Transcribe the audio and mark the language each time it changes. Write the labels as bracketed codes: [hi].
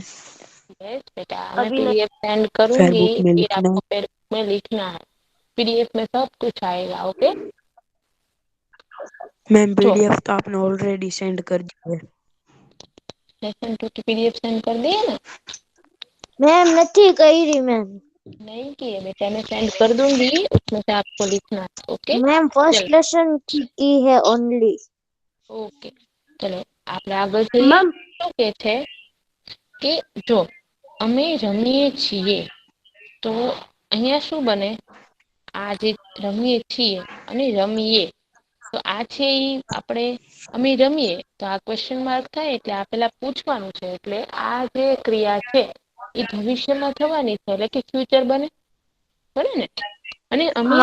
[hi] yes बेटा मैं अभी पीडीएफ सेंड करूंगी फेयरबुक में फिर में लिखना है पीडीएफ में सब कुछ आएगा ओके मैम जो पीडीएफ तो आपने ऑलरेडी सेंड कर दी है लेसन टू की पीडीएफ सेंड कर दिए ना [gu] मैम નથી કરી मैम [hi] नहीं किए बेटा मैं सेंड कर दूंगी उसमें से आपको लिखना है ओके मैम फर्स्ट चलो लेसन की है ओनली ओके चलो [gu] આપણે આગળ જઈએ [en] ma'am [gu] શું કે છે કે જો અમે રમીએ છીએ તો અહીંયા શું બને આ જે રમીએ છીએ અને રમીએ તો આ છે ઈ આપણે અમે રમીએ તો આ ક્વેશ્ચન માર્ક થાય એટલે આ પેલા પૂછવાનું છે એટલે આ જે ક્રિયા છે એ ભવિષ્યમાં થવાની છે એટલે કે ફ્યુચર બને બને ને અને અમે